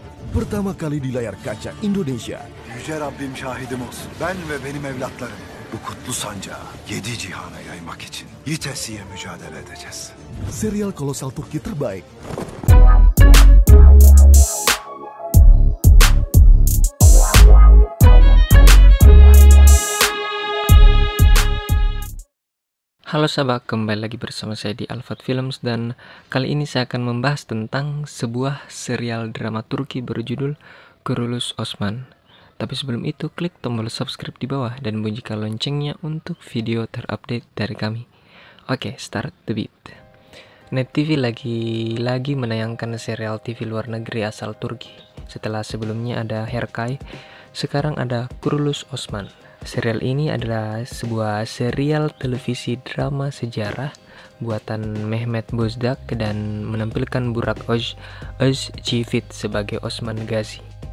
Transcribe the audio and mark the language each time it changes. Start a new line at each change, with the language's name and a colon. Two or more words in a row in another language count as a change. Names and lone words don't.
Indonesian: pertama kali di layar kaca Indonesia.
Turkish: Yüce Rabbim şahidim olsun. Ben ve benim evlatlarım bu kutlu sancağı 7 cihana yaymak için yitesiye mücadele edeceğiz.
Indonesian: Serial kolosal Turki terbaik. Halo sahabat, kembali lagi bersama saya di Alfat Films dan kali ini saya akan membahas tentang sebuah serial drama Turki berjudul Kuruluş Osman. Tapi sebelum itu, klik tombol subscribe di bawah dan bunyikan loncengnya untuk video terupdate dari kami. Oke,
English: start the beat.
Indonesian: Net TV lagi menayangkan serial TV luar negeri asal Turki. Setelah sebelumnya ada Herkay, sekarang ada Kuruluş Osman. Serial ini adalah sebuah serial televisi drama sejarah buatan Mehmet Bozdak dan menampilkan Burak Özçivit sebagai Osman Gazi.